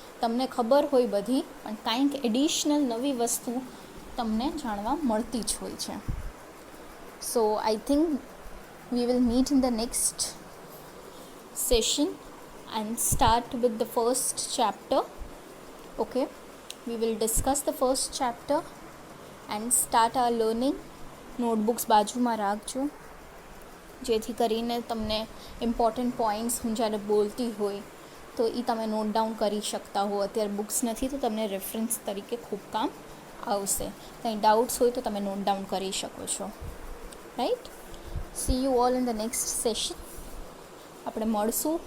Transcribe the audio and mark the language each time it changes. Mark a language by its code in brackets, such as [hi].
[gu] તમને ખબર હોય બધી, પણ કંઈક એડિશનલ નવી વસ્તુ તમને જાણવા મળતી જ હોય છે. [en] So I think we will meet in the next session and start with the first chapter. Okay, we will discuss the first chapter and start our learning. [gu] Notebooks બાજુમાં રાખજો, જેથી કરીને તમને ઇમ્પોર્ટન્ટ પોઈન્ટ્સ હું જ્યારે બોલતી હોય તો એ તમે નોટ ડાઉન કરી શકતા હો. અત્યારે બુક્સ નથી તો તમને રેફરન્સ તરીકે ખૂબ કામ આવશે. કંઈ ડાઉટ્સ હોય તો તમે નોટ ડાઉન કરી શકો છો. [en] Right, see you all in the next session. [gu] આપણે મળશું.